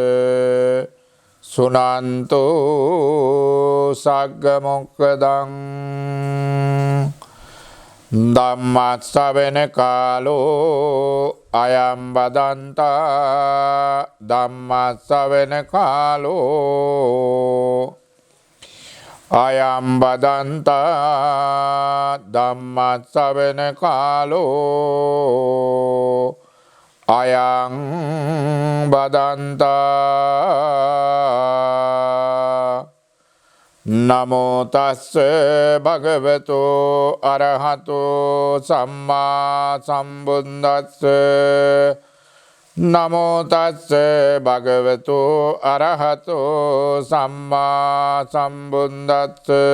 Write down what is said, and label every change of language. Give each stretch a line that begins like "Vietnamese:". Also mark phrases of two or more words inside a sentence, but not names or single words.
Pali: සුනන්තු සග්ග මොක්ඛදං ධම්මස්සවෙන කාලෝ අයම් බදන්තා ධම්මස්සවෙන කාලෝ අයම් බදන්තා ධම්මස්සවෙන කාලෝ අයං බදන්තා නමෝ තස්ස භගවතු අරහතෝ සම්මා සම්බුද්දස්ස නමෝ තස්ස භගවතු අරහතෝ සම්මා සම්බුද්දස්ස